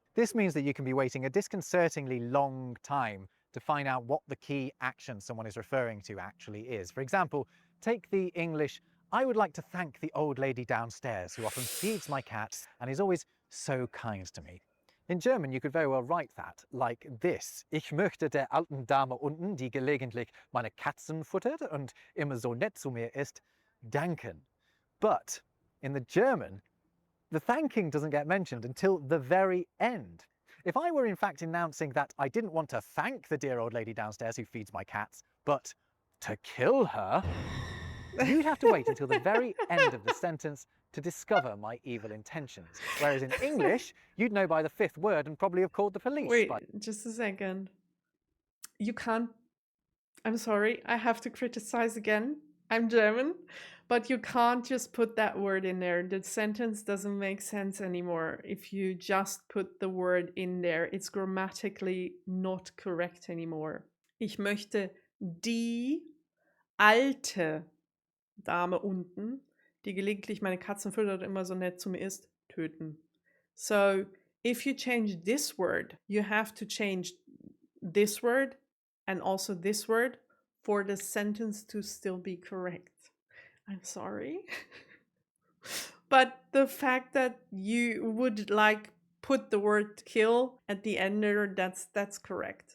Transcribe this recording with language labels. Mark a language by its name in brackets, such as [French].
[English] This means that you can be waiting a disconcertingly long time to find out what the key action someone is referring to actually is. For example, take the English, I would like to thank the old lady downstairs who often feeds my cat and is always so kind to me. In German, you could very well write that like this. [German] Ich möchte der alten Dame unten, die gelegentlich meine Katzen futtert und immer so nett zu mir ist, danken. [English] But in the German, the thanking doesn't get mentioned until the very end. If I were in fact announcing that I didn't want to thank the dear old lady downstairs who feeds my cats, but to kill her, you'd have to wait until the very end of the sentence to discover my evil intentions. Whereas in English, you'd know by the fifth word and probably have called the police. Wait, just a second. You can't. I'm sorry, I have to criticize again. I'm German, but you can't just put that word in there. The sentence doesn't make sense anymore if you just put the word in there. It's grammatically not correct anymore. [German] Ich möchte die alte Dame unten, die gelegentlich meine Katzen füttert und immer so nett zu mir ist, töten. [English] So, if you change this word, you have to change this word and also this word for the sentence to still be correct. I'm sorry. But the fact that you would like put the word kill at the end there, that's correct.